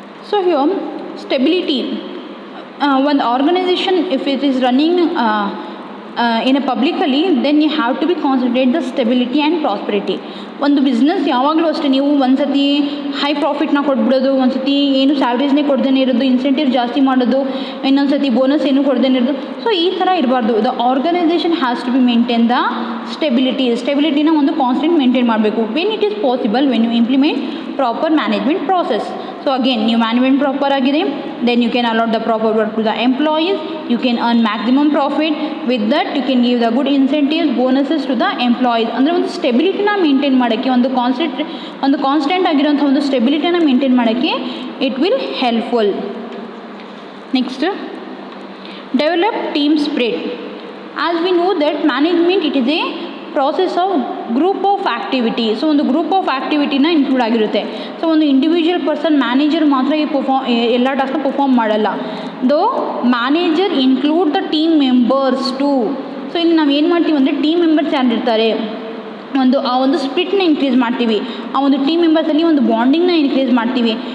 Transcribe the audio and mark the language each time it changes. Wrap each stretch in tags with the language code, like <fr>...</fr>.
<en>So here stability, ಒಂದು organisation if it is running in a publicly, then you have to be concentrate the stability and prosperity.</en> <kn>ಒಂದು business ಯಾವಾಗಲೂ ಅಷ್ಟೇ, ನೀವು ಒಂದು ಸತಿ high ಪ್ರಾಫಿಟ್ನ ಕೊಟ್ಬಿಡೋದು, ಒಂದು ಸತಿ ಏನು ಸ್ಯಾಲ್ರೀಸ್ನೇ ಕೊಡ್ದೇನೆ ಇರೋದು, ಇನ್ಸೆಂಟಿವ್ ಜಾಸ್ತಿ ಮಾಡೋದು, ಇನ್ನೊಂದು ಸತಿ ಬೋನಸ್ ಏನು ಕೊಡ್ದೇನೆ ಇರೋದು. ಸೊ ಈ ಥರ ಇರಬಾರ್ದು.</kn> <en>the organisation has to be maintain the ಸ್ಟೆಬಿಲಿಟಿನ</en> <kn>ಒಂದು ಕಾನ್ಸ್ಟೆಂಟ್ ಮೇಂಟೈನ್ ಮಾಡಬೇಕು.</kn> <en>When it is possible, when you implement proper management process.</en> <kn>So again ನೀವು ಮ್ಯಾನೇಜ್ಮೆಂಟ್ ಪ್ರಾಪರ್ ಆಗಿದೆ,</kn> <en>then you can allot the proper work to the employees, you can earn maximum profit, with that you can give the good incentives, bonuses to the employees.</en> <kn>ಅಂದರೆ ಒಂದು ಸ್ಟೆಬಿಲಿಟಿನ maintain ಮಾಡೋಕ್ಕೆ, ಒಂದು constant ಆಗಿರೋಂಥ ಒಂದು ಸ್ಟೆಬಿಲಿಟಿನ maintain ಮಾಡೋಕ್ಕೆ</kn> <en>It will helpful. Next, develop team spirit. As we know that management, it is a process of group of activity.</en> <kn>So ಒಂದು group of ಆ್ಯಕ್ಟಿವಿಟಿನ include ಆಗಿರುತ್ತೆ. So ಒಂದು ಇಂಡಿವಿಜುವಲ್ ಪರ್ಸನ್ ಮ್ಯಾನೇಜರ್ ಮಾತ್ರ ಎಲ್ಲ ಟಾಸ್ಕ್ನ ಪರ್ಫಾರ್ಮ್ ಮಾಡಲ್ಲ.</kn> <en>Though manager include the team members too.</en> <kn>So ಇಲ್ಲಿ ನಾವು ಏನು ಮಾಡ್ತೀವಿ ಅಂದರೆ ಟೀಮ್ ಮೆಂಬರ್ಸ್ ಯಾರಿರ್ತಾರೆ, ಆ ಒಂದು ಸ್ಪ್ರಿಟ್ನ ಇನ್ಕ್ರೀಸ್ ಮಾಡ್ತೀವಿ, ಆ ಒಂದು ಟೀಮ್ ಮೆಂಬರ್ಸಲ್ಲಿ ಒಂದು ಬಾಂಡಿಂಗ್ನ ಇನ್ಕ್ರೀಸ್ ಮಾಡ್ತೀವಿ.</kn>